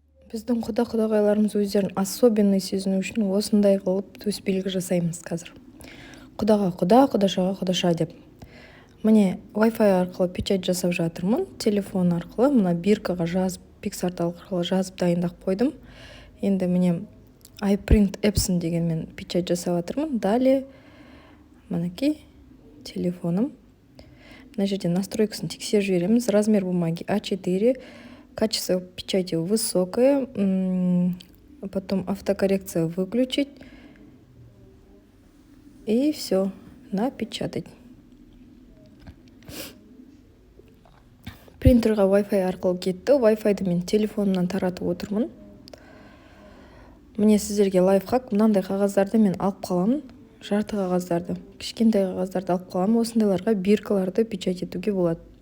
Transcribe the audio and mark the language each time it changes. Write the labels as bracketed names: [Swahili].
[Kazakh] Біздің құда-құдағайларымыз өздерін особенный сезіну үшін осындай қылып төсбелгі жасаймыз қазір. Құдаға құда, құдашаға құдаша деп. Міне Wi-Fi арқылы печать жасап жатырмын. Телефон арқылы мына биркаға жазып, PicsArt арқылы жазып дайындап қойдым. Енді міне iPrint Epson дегенмен печать жасап жатырмын. Далее мінекей телефоным. Мына жерде настройкасын тексеріп жібереміз. [Russian] Размер бумаги А4, качество печати высокое, потом автокоррекция выключить, и все, напечатать. [Kazakh] Принтерға Wi-Fi арқылы кетті. Wi-Fi-ді мен телефонымнан таратып отырмын. Міне сіздерге лайфхак. Мынандай қағаздарды мен алып қаламын. Жарты қағаздарды, кішкентай қағаздарды алып қаламын. Осындайларға биркаларды печать етуге болады.